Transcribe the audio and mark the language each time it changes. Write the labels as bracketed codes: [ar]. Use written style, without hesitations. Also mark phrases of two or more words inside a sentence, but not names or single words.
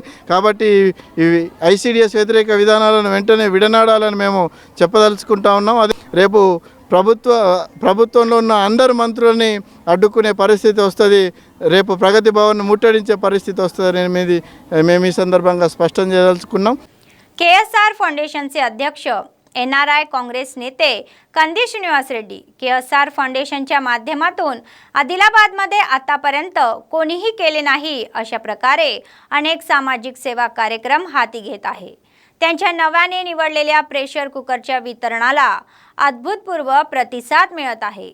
[te] కాబట్టి ఇవి ICDS వ్యతిరేక విధానాలను వెంటనే విడనాడాలని మేము చెప్పదలుచుకుంటా ఉన్నాం. అది రేపు ప్రభుత్వంలో ఉన్న అందరు మంత్రులని అడ్డుకునే పరిస్థితి వస్తుంది. రేపు ప్రగతి భవన్ ముట్టడించే పరిస్థితి వస్తుందని మేము ఈ సందర్భంగా స్పష్టం చేయదలుచుకున్నాం. [mr] KSR फाउंडेशनचे अध्यक्ष NRI काँग्रेस नेते कंदी श्रीनिवास रेड्डी KSR फाउंडेशनच्या माध्यमातून आदिलाबादमध्ये आतापर्यंत कोणीही केले नाही अशा प्रकारे अनेक सामाजिक सेवा कार्यक्रम हाती घेत आहे. त्यांच्या नव्याने निवडलेल्या [en] pressure cooker [mr] वितरणाला अभूतपूर्व प्रतिसाद मिळत आहे.